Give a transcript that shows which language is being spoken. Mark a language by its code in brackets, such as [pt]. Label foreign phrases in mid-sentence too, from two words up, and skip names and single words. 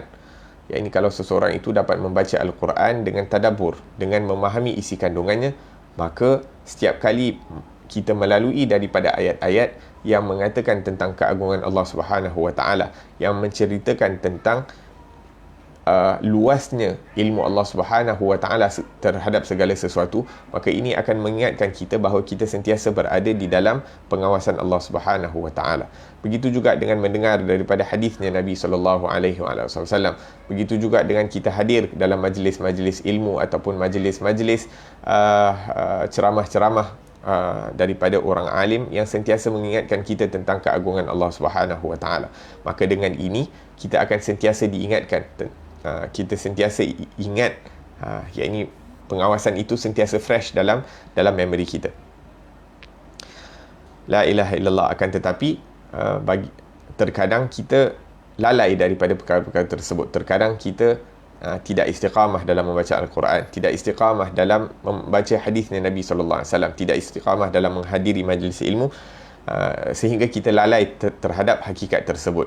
[ms] Yang ini kalau seseorang itu dapat membaca Al-Quran dengan tadabbur, dengan memahami isi kandungannya, maka setiap kali kita melalui daripada ayat-ayat yang mengatakan tentang keagungan Allah [ar] سبحانه وتعالى, [ms] yang menceritakan tentang luasnya ilmu Allah [ar] سبحانه وتعالى [ms] terhadap segala sesuatu, maka ini akan mengingatkan kita bahawa kita sentiasa berada di dalam pengawasan Allah [ar] سبحانه وتعالى. [ms] Begitu juga dengan mendengar daripada hadisnya Nabi [ar] صلى الله عليه وسلم. [ms] Begitu juga dengan kita hadir dalam majlis-majlis ilmu ataupun majlis-majlis ceramah-ceramah daripada orang alim yang sentiasa mengingatkan kita tentang keagungan Allah [ar] سبحانه وتعالى. [ms] Maka dengan ini kita akan sentiasa diingatkan, kita sentiasa ingat, yakni pengawasan itu sentiasa fresh dalam memori kita. [ar] لا إله إلا الله. [ms] Akan tetapi terkadang kita lalai daripada perkara-perkara tersebut. Terkadang kita tidak istiqamah dalam membaca Al-Quran, tidak istiqamah dalam membaca hadisnya Nabi SAW, tidak istiqamah dalam menghadiri majlis ilmu, sehingga kita lalai terhadap hakikat tersebut.